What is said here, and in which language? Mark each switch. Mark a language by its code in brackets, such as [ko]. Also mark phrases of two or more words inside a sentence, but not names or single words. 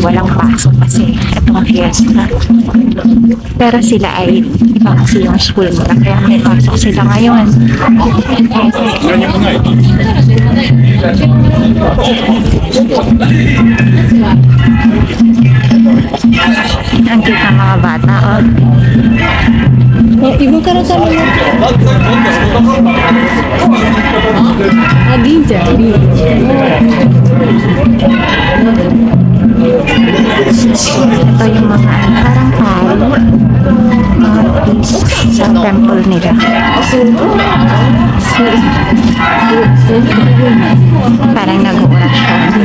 [tl] Walang pasok kasi itong fiesta. Pero sila ay iba kasi yung school nila. Kaya may pasok sila ngayon. Ang cute ng mga bata, oh. [ja] Ibuから食べます。あ、銀ちゃん。 [tl] Ito yung mga parang palo. Mga piece sa temple nila. Parang nag-uura siya.